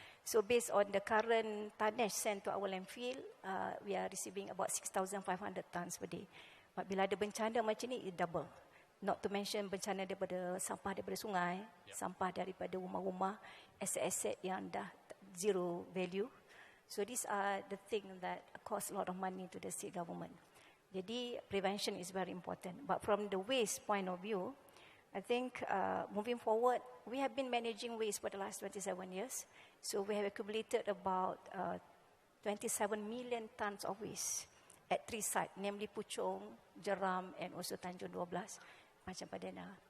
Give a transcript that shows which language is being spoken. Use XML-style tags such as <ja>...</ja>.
<en>So based on the current tonnage sent to our landfill, we are receiving about 6,500 tons per day. But</en> <ms>bila ada bencana macam ni,</ms> <en>it double. Not to mention</en> <ms>bencana daripada sampah daripada sungai, sampah daripada rumah-rumah, aset-aset yang dah</ms> <en>zero value. So these are the things that cost a lot of money to the state government.</en> <ms>Jadi</ms> <en>prevention is very important. But from the waste point of view, I think moving forward, we have been managing waste for the last 27 years. So we have accumulated about 27 million tons of waste at 3 sites, namely Puchong, Jeram, and also Tanjung 12.</en> <ms>Macam Padana.</ms>